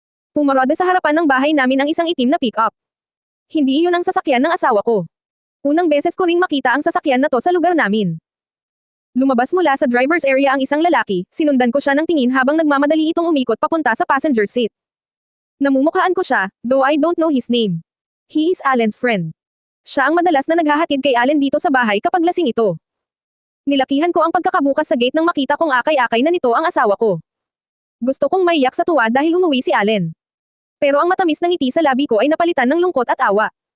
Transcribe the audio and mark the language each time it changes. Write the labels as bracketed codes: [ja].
[tl] Pumarada sa harapan ng bahay namin ang isang itim na pick-up. Hindi iyon ang sasakyan ng asawa ko. Unang beses ko ring makita ang sasakyan na to sa lugar namin. Lumabas mula sa driver's area ang isang lalaki, sinundan ko siya ng tingin habang nagmamadali itong umikot papunta sa passenger seat. Namumukhaan ko siya, [en] though I don't know his name. He is Allen's friend. [tl] Siya ang madalas na naghahatid kay Allen dito sa bahay kapag lasing ito. Nilakihan ko ang pagkakabukas sa gate nang makita kong akay-akay na nito ang asawa ko. Gusto kong maiyak sa tuwa dahil umuwi si Allen. Pero ang matamis na ngiti sa labi ko ay napalitan ng lungkot at awa.